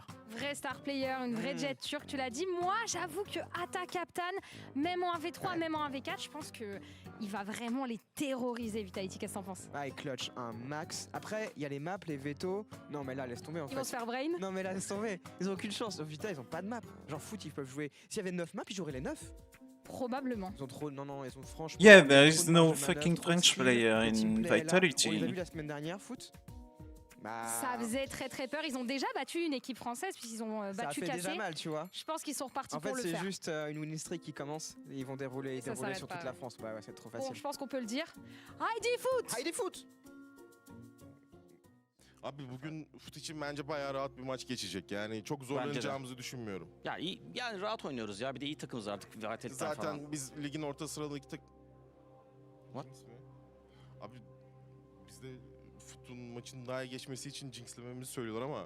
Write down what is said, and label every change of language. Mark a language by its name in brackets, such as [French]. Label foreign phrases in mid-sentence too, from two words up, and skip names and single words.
[French] Vrai [English] star player, [French] une vraie jet turque, tu l'as dit. Moi, j'avoue que Atta Captain, même en 1v3, même en 1v4, je pense qu'il va vraiment les terroriser, Vitality. Qu'est-ce que t'en penses? Ah, il clutch un max. Après, il y a les maps, les veto. Non, mais là, laisse tomber en fait. Ils vont se faire brain? Non, mais là, laisse tomber. Ils ont aucune chance. Vita, ils ont pas de map. Genre, foot, ils peuvent jouer. S'il y avait 9 maps, ils joueraient les 9. Probablement. Ils ont trop. Non, ils ont franchement. [English] Yeah, there is no fucking French player in [French] On Vitality. les a vus la semaine dernière, foot. Ça faisait très très peur. Ils ont déjà battu une équipe française puisqu'ils ont battu Ça fait Cassé. déjà mal, tu vois. Je pense qu'ils sont repartis en fait, pour le faire. c'est juste une [English] winning streak [French] qui commence et ils vont dérouler sur toute la France. Ouais, c'est trop facile. Bon, je pense qu'on peut le dire. Heidi Foot! Heidi Foot! [Turkish] Abi bugün Foot için bence bayağı rahat bir maç geçecek. Yani çok zorlanacağımızı düşünmüyorum. Ya iyi, yani rahat oynuyoruz ya. Bir de iyi takımız artık. Vitality falan. Zaten biz ligin orta sıralık [English] What? [Turkish] Abi bizde Foot'un maçın daha iyi geçmesi için jinxlememizi söylüyorlar ama.